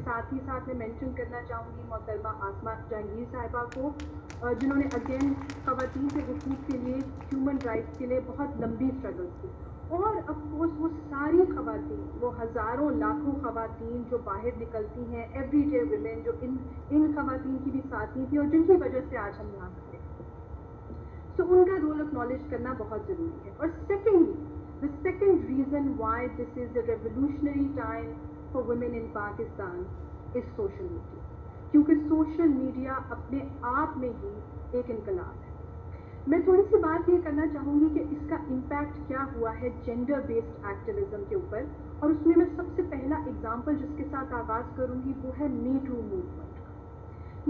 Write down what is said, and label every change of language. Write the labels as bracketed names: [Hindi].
[Urdu] ساتھ ہی ساتھ میں مینشن کرنا چاہوں گی محترمہ آسمہ جہانگیر صاحبہ کو, جنہوں نے اگین خواتین کے حقوق کے لیے, ہیومن رائٹس کے لیے بہت لمبی اسٹرگلس کی. اور آف کورس وہ ساری خواتین, وہ ہزاروں لاکھوں خواتین جو باہر نکلتی ہیں, [English] everyday women, [Urdu] جو ان خواتین کی بھی ساتھی تھی اور جن کی وجہ سے آج ہم یہاں کھڑے ہیں. سو ان کا رول اکنالج کرنا بہت ضروری ہے. اور [English] the second reason why this is a revolutionary time for women in Pakistan is social media. [Urdu] کیونکہ سوشل میڈیا اپنے آپ میں ہی ایک انقلاب ہے. میں تھوڑی سی بات یہ کرنا چاہوں گی کہ اس کا امپیکٹ کیا ہوا ہے جینڈر بیسڈ ایکٹیویزم کے اوپر, اور اس میں سب سے پہلا اگزامپل جس کے ساتھ آغاز کروں گی وہ ہے می ٹو موومنٹ کا.